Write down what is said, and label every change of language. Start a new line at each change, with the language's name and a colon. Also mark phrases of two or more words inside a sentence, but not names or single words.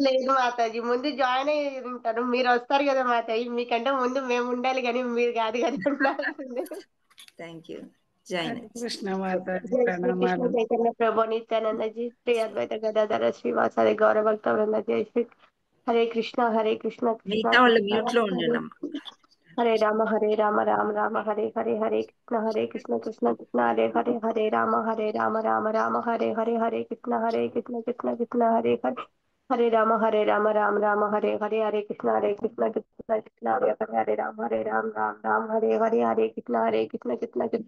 Telugu: లేదు మాతాజీ, ముందు జాయిన్ అయ్యి ఉంటారు, మీరు వస్తారు కదా మాతాజీ, మీకంటే ముందు మేము ఉండాలి కానీ మీరు కాదు కదా ఉండాల్సిందే.
English: Thank you. Join.
Telugu: కృష్ణ మాతాజీ శ్రీ కృష్ణ ప్రణామాలు.
Sanskrit: చైతన్య ప్రభు నిత్యానంద జీ, శ్రీ అద్వైత గదాధర శ్రీవాసాది గౌర భక్త వృంద జై శ్రీ హరే కృష్ణ కృష్ణ
Telugu: మిగతా వాళ్ళు మ్యూట్ లో ఉండండి అమ్మా.
Sanskrit: హరే రామ రామ రామ హరే హరే, హరే కృష్ణ కృష్ణ కృష్ణ హరే హరే, హరే రామ రామ రామ హరే హరే, హరే కృష్ణ కృష్ణ కృష్ణ హరే హరే, హరే రామ రామ రామ హరే హరే, హరే కృష్ణ కృష్ణ కృష్ణ హరే హరే, హరే రామ రామ రామ హరే హరే, హరే కృష్ణ కృష్ణ కృష్ణ